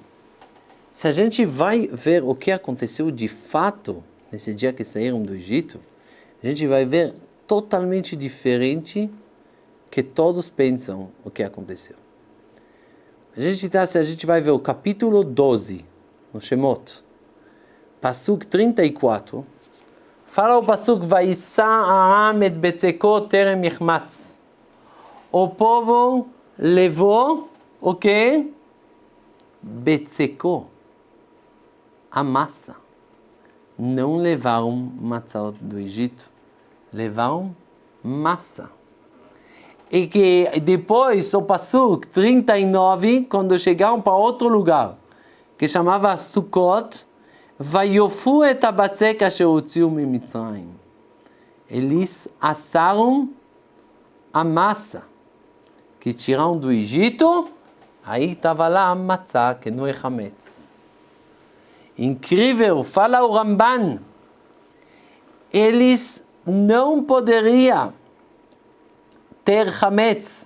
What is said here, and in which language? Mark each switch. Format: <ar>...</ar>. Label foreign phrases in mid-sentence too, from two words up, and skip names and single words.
<pt>Se a gente vai ver o que aconteceu de fato nesse dia que saíram do Egito, a gente vai ver totalmente diferente que todos pensam o que aconteceu. Se a gente vai ver o capítulo 12, no Shemot, Pasuk 34, fala o Pasuk,</pt> <he>וישא העם את בצקו טרם יחמץ.</he> <pt>O povo levou o quê? Betzeko, a massa. Não levaram matzah do Egito, levaram massa. E que depois, o Pasuk 39, quando chegaram para outro lugar, que chamava Sukkot,</pt> <he>ויאפו את הבצק אשר הוציאו ממצרים.</he> <pt>Eles assaram a massa que tiraram do Egito, aí estava lá a matzah, que não é chametz. Incrível, fala o Ramban. Eles não poderiam ter chametz.</pt>